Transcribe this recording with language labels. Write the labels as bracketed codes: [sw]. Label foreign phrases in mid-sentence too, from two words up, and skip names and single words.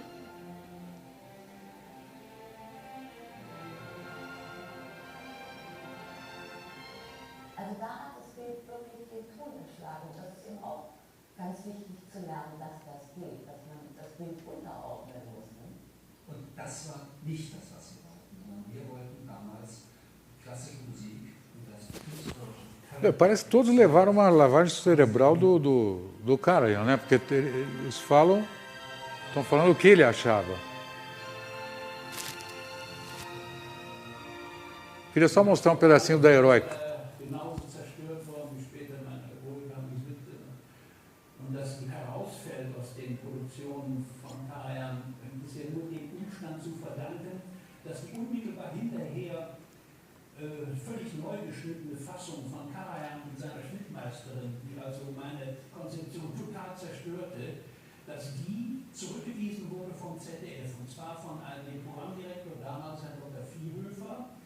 [de] Also da hat das Bild wirklich den Ton geschlagen. Das ist eben auch ganz wichtig zu lernen, dass das geht, dass man das Bild unterordnen muss. Ne? Und das war nicht das, was wir wollten, sondern wir wollten damals klassische Musik und das künstlerische Können. [pt] Parece que todos levaram uma lavagem cerebral do Karajan, né? Porque eles estão falando o que ele achava. Queria só mostrar um pedacinho da Heroica. [de] Genauso zerstört worden wie später mein wohlgegangenes Mitglied. Und das herausfällt aus den Produktionen von Karajan, ist ja nur dem Umstand zu verdanken, dass die unmittelbar hinterher völlig neu geschnittene Fassung von Karajan mit seiner Schnittmeisterin, die also meine Konzeption total zerstörte, dass die zurückgewiesen wurde vom ZDF, und zwar von einem Programmdirektor, damals Herrn Dr.